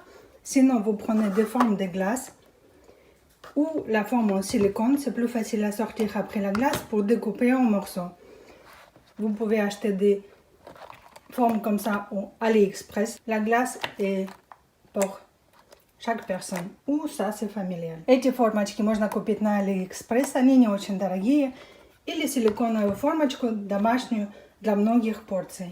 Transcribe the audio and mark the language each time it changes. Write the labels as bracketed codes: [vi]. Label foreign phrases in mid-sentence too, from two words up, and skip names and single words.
[fr] Sinon, vous prenez des formes de glace ou la forme en silicone, c'est plus facile à sortir après la glace pour découper en morceaux. Vous pouvez acheter des formes comme ça au AliExpress. La glace est pour chaque personne. [ru] У сасе familial. Эти формочки можно купить на AliExpress, они не очень дорогие. Или силиконовую формочку домашнюю для многих порций.